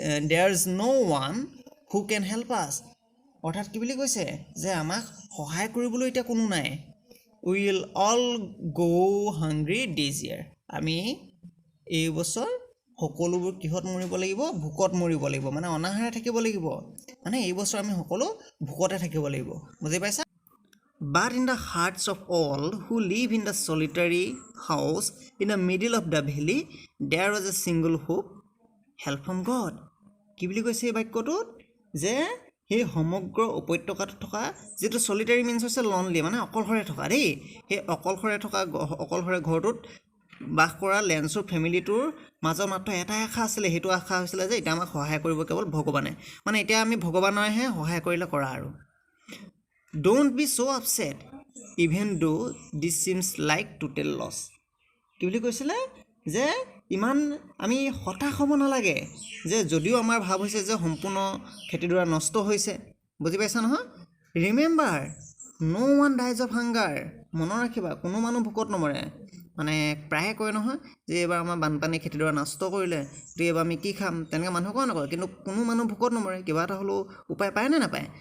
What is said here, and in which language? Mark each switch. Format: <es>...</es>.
<en>there is no' one who can help us,</en> <as>অৰ্থাৎ কি বুলি কৈছে যে আমাক সহায় কৰিবলৈ এতিয়া কোনো নাই।</as> <en>will all go' hungry this year,</en> <as>আমি এই বছৰ সকলোবোৰ কিহত মৰিব লাগিব, ভোকত মৰিব লাগিব, মানে অনাহাৰে থাকিব লাগিব, মানে এই বছৰ আমি সকলো ভোকতে থাকিব লাগিব, বুজি পাইছা?</as> <en>But in the hearts of all who live in the solitary house in the middle of the valley, there was a single hope, help from God.</en> <as>কি বুলি কৈছে এই বাক্যটোত, যে সেই সমগ্ৰ উপত্যকাটোত থকা, যিটো চলিটাৰী মিনছ হৈছে লনলি, মানে অকলশৰে থকা দেই, সেই অকলশৰে ঘৰটোত বাস কৰা লেঞ্চৰ ফেমিলিটোৰ মাজত মাত্ৰ এটা আশা আছিলে, সেইটো আশা হৈছিলে যে এতিয়া আমাক সহায় কৰিব কেৱল ভগৱানে, মানে এতিয়া আমি ভগৱানৰহে সহায় কৰিলে কৰা আৰু।</as> <en>Don't be so upset even though this seems like total loss.</en> <as>কি বুলি কৈছিলে যে ইমান আমি হতাশ হ'ব নালাগে, যে যদিও আমাৰ ভাৱ হৈছে যে সম্পূৰ্ণ খেতিডৰা নষ্ট হৈছে, বুজি পাইছা নহয়?</as> <en>remember no' one dies of hunger,</en> <as>মনত ৰাখিবা কোনো মানুহ ভোকত নমৰে। মানে প্ৰায়ে কয় নহয় যে এইবাৰ আমাৰ বানপানী খেতিডৰা নষ্ট কৰিলে, গতিকে এইবাৰ আমি কি খাম, তেনেকৈ মানুহে কয় নকয়, কিন্তু কোনো মানুহ ভোকত নমৰে, কিবা এটা হ'লেও উপায় পায় নে নাপায়।</as>